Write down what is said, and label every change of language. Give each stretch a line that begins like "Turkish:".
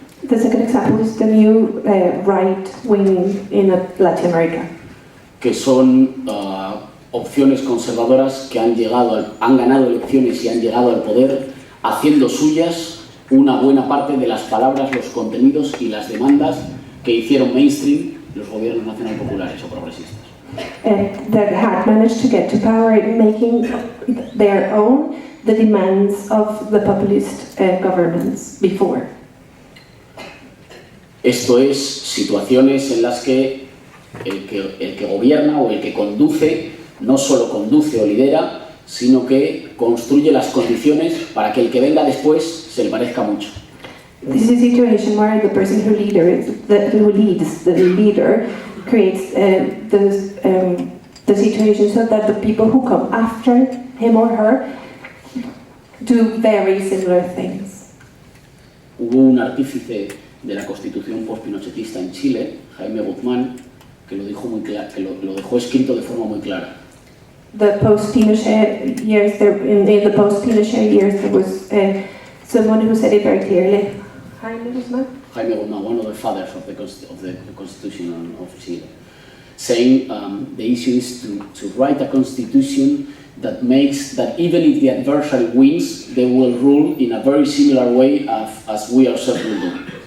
English: The second example is the new right wing in Latin America.
Spanish: Que son opciones conservadoras que han ganado elecciones y han llegado al poder haciendo suyas una buena parte de las palabras, los contenidos y las demandas que hicieron mainstream los gobiernos nacional populares o progresistas.
English: That had managed to get to power, making their own the demands of the populist governments before.
Spanish: Esto es situaciones en las que el que gobierna o el que conduce no solo conduce o lidera, sino que construye las condiciones para que el que venga después se le parezca mucho.
English: This is a situation where the person who leads, the leader, creates the situation so that the people who come after him or her do very similar things.
Spanish: Hubo un artífice de la Constitución post-pinochetista en Chile, Jaime Guzmán, que lo dijo muy claro, que lo dejó escrito de forma muy clara.
English: The post-Pinochet years, in the post-Pinochet years, there was someone who said it very clearly. Jaime Guzmán, one of the fathers of the Constitution of Chile, saying the issue is to write a constitution that makes that even if the adversary wins, they will rule in a very similar way as we ourselves will do.